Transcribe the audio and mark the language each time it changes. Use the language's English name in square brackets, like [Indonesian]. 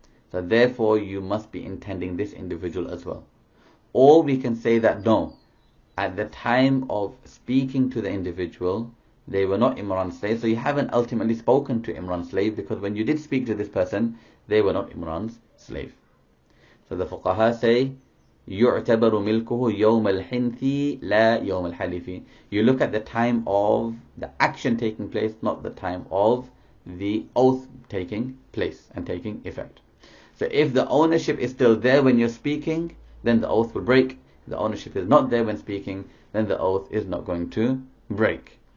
[English] So therefore you must be intending this individual as well. Or we can say that no, at the time of speaking to the individual, they were not Imran's slave, so you haven't ultimately spoken to Imran's slave, because when you did speak to this person, they were not Imran's slave. So the fuqaha say, [Arabic] يُعْتَبَرُ مِلْكُهُ يَوْمَ الْحِنْثِ لَا يَوْمَ الْحَلِفِ. [English] You look at the time of the action taking place, not the time of the oath taking place and taking effect. So if the ownership is still there when you're speaking, then the oath will break. If the ownership is not there when speaking, then the oath is not going to break.